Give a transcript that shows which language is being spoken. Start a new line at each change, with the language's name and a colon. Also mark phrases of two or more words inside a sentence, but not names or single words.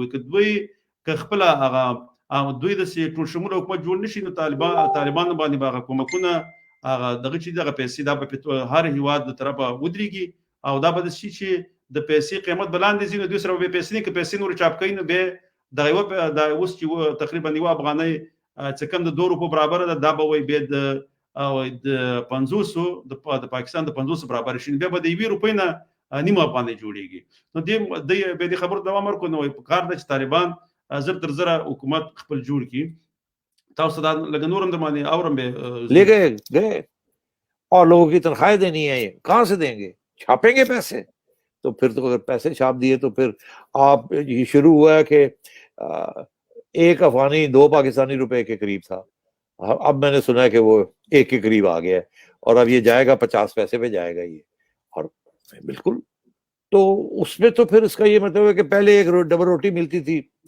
Pashto: وایي که دوی که خپله هغه دوی داسې ټول شموله حکومت جوړ نه شي نو طالبانو باندې به هغه کومکونه هغه دغه چې دغه پیسې دا به هر هېواد د طرفه ودرېږي او دا به داسې شي چې د پیسې قیمت به لاندې ځي نو دوی سره به پیسې نه که پیسې نور چاپ کوي نو بیا دغه یوه دا اوس چې تقریبا یوه افغانۍ څه کم د 2 روپو برابره ده دا به وایي بیا د 500 د پاکستان د 500 برابر شي بیا به د 1 روپۍ نه نیمه افغانۍ جوړېږي. نو دې بیا د خبرو دوام ورکړو نو په کار ده چې طالبان زر تر زره حکومت خپل جوړ کړي. تاسو دا لږ نور هم در باندې اورم به
Urdu: لے گئے اور لوگوں کی تنخواہیں دینی ہے کہاں سے دیں گے چھاپیں گے پیسے تو پھر تو اگر پیسے چھاپ دیے تو پھر آپ یہ شروع ہوا ہے کہ 1 افغانی 2 پاکستانی روپے کے قریب تھا اب میں نے سنا ہے کہ وہ 1 کے قریب آ گیا ہے اور اب یہ جائے گا 50 پیسے پہ جائے گا یہ اور بالکل تو اس میں تو پھر اس کا یہ مطلب ہے کہ پہلے ایک ڈبل روٹی ملتی تھی